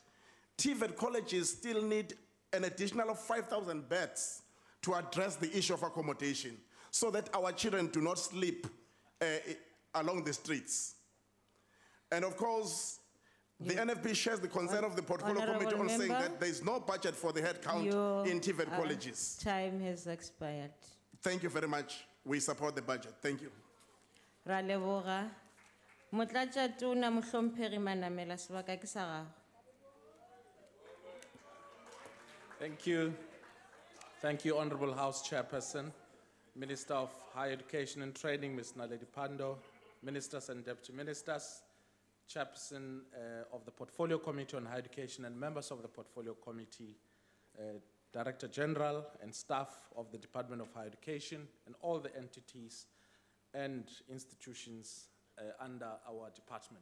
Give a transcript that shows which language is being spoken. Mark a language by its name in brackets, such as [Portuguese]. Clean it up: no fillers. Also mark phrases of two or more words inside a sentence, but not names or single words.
[English] TVET colleges still need an additional 5,000 beds to address the issue of accommodation so that our children do not sleep along the streets. And of course, the NFP shares the concern of the Portfolio Committee on saying that there is no budget for the headcount in TVET colleges. Time has expired. Thank you very much. We support the budget. Thank you. [Tswana] Ra leboga. Motlatsa tona mohlomphehi Manamela sebaka ke sa gago. [English] Thank you. Thank you, Honorable House Chairperson, Minister of Higher Education and Training, Ms. Naledi Pandor, Ministers and Deputy Ministers, Chairperson of the Portfolio Committee on Higher Education and members of the Portfolio Committee, Director General and staff of the Department of Higher Education, and all the entities and institutions under our department.